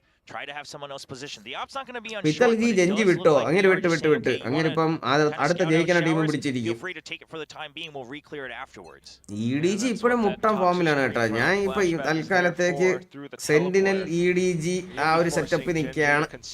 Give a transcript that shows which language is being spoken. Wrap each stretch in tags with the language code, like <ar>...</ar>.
<en>Try to have someone else position. The op's not going to be on</en> <ml>Pital ji Gen.G വിട്ടോ അങ്ങനെ വിട്ട് അങ്ങനെ ഇപ്പം അടുത്ത ജയിക്കുന്ന team പിടിച്ചിരിക്കും.</ml> <en>Feel free to take it for the time being. We'll re-clear it afterwards.</en> <ml>EDG ഇപ്പോഴും മുട്ടൻ ഫോമിലാണ് കേട്ടോ. ഞാൻ ഇപ്പൊ തൽക്കാലത്തേക്ക് സെന്റിനൽ EDG ആ ഒരു സെറ്റപ്പ് നിൽക്കുകയാണ്.</ml>